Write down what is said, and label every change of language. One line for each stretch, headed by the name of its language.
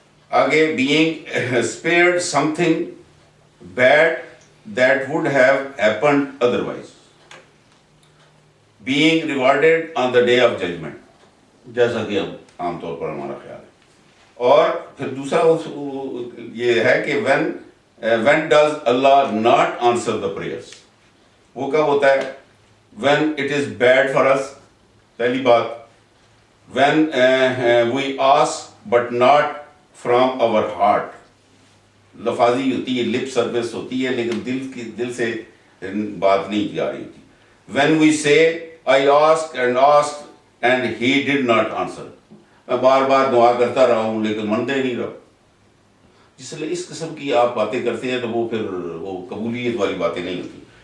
English: آگے being spared something bad that would have happened otherwise. Being rewarded on the day of judgement,
Urdu: جیسا کہ اب عام طور پر ہمارا خیال ہے. اور پھر دوسرا یہ ہے کہ
English: when does Allah not answer the prayers.
Urdu: وہ کب ہوتا ہے؟
English: when it is bad for us.
Urdu: پہلی بات،
English: when we ask but not from our heart.
Urdu: لفاظی ہوتی ہے، لپ سروس ہوتی ہے، لیکن دل سے بات نہیں کی جا رہی ہوتی.
English: when we say I ask and ask and he did not answer.
Urdu: میں بار بار دعا کرتا رہا ہوں لیکن مانتے نہیں رہا. اس لیے اس قسم کی آپ باتیں کرتے ہیں تو وہ پھر وہ قبولیت والی باتیں نہیں ہوتی.